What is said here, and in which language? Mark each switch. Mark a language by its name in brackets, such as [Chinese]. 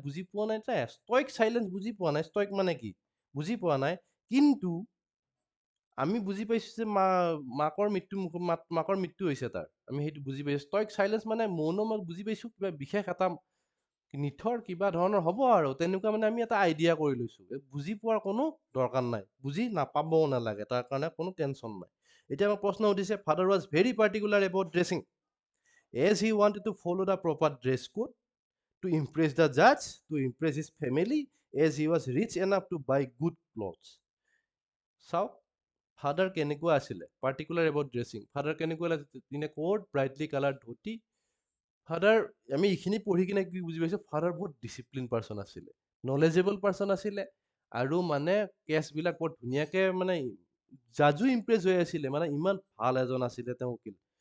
[Assamese] বুজি পোৱা নাই, ষ্টইক চাইলেন্স বুজি পোৱা নাই। ষ্টইক মানে কি বুজি পোৱা নাই, কিন্তু আমি বুজি পাইছো যে মাকৰ মৃত্যু হৈছে তাৰ, আমি সেইটো বুজি পাইছো। ষ্টইক চাইলেন্স মানে মৌন, বুজি পাইছো কিবা বিশেষ এটা নিথৰ কিবা ধৰণৰ হ'ব আৰু তেনেকুৱা মানে আমি এটা আইডিয়া কৰি লৈছো। বুজি পোৱাৰ কোনো দৰকাৰ নাই, বুজি নাপাবও নালাগে, তাৰ কাৰণে কোনো টেনচন নাই। এতিয়া আমাক প্ৰশ্ন সুধিছে, [English] Father was very particular about dressing, as he wanted to follow the proper dress code to impress the judge, to impress his family, as he was rich enough to buy good clothes. [Assamese] চাওক father কেনেকুৱা আছিলে, [English] Particular about dressing. [Assamese] Father কেনেকুৱা আছিলে, [English] In a coat brightly colour dhoti. [Assamese] Father, আমি এইখিনি পঢ়ি কিনে কি বুজি পাইছো, ফাদাৰ বহুত ডিচিপ্লিন পাৰ্চন আছিলে, নলেজেবল পাৰ্চন আছিলে, আৰু মানে কেছবিলাক বৰ ধুনীয়াকে মানে জাজো ইমপ্ৰেছ হৈ আছিলে, মানে ইমান ভাল এজন আছিলে তেওঁ উকিল।